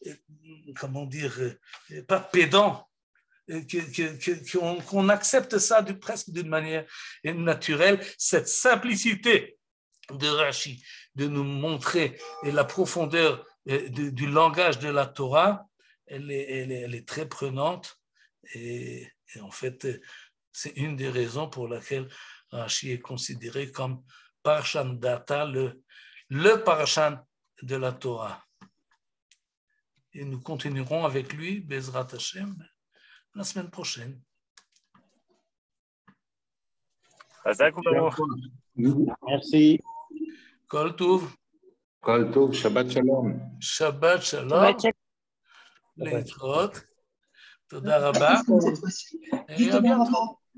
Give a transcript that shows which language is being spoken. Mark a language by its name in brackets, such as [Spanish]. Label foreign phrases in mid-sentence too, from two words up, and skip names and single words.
[French] pédant, qu'on accepte ça presque d'une manière naturelle, cette simplicité de Rashi, de nous montrer la profondeur du langage de la Torah, elle est très prenante, Et en fait, c'est une des raisons pour laquelle Rashi est considéré comme [Hebrew] פרשנדתא, [French] le Parshan de la Torah. Et nous continuerons avec lui, [Hebrew] בעזרת השם, [French] la semaine prochaine. Merci. [Hebrew] כל טוב. כל טוב, שבת שלום. שבת שלום. להתראות. תודה רבה. [French] Et à bientôt.